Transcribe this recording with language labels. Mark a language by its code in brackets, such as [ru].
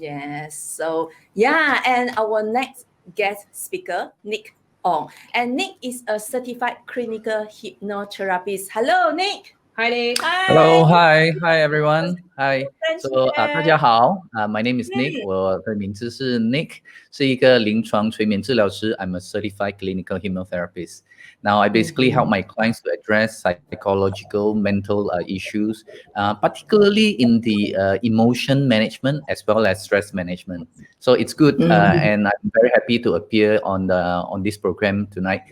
[en] Yes. So yeah, and our next guest speaker, Nick Ong. And Nick is a certified clinical hypnotherapist. Hello, Nick. Hi, Nick. Hi. Hello, hi everyone. Hi. So [zh] 大家好 [en] my name is Nick. [zh] 我的名字是 Nick， 是一个临床催眠治疗师。 [en] I'm a certified clinical hypnotherapist. Now I basically help my clients to address psychological, mental issues, particularly in the emotion management as well as stress management. So it's good, and I'm very happy to appear on this program tonight.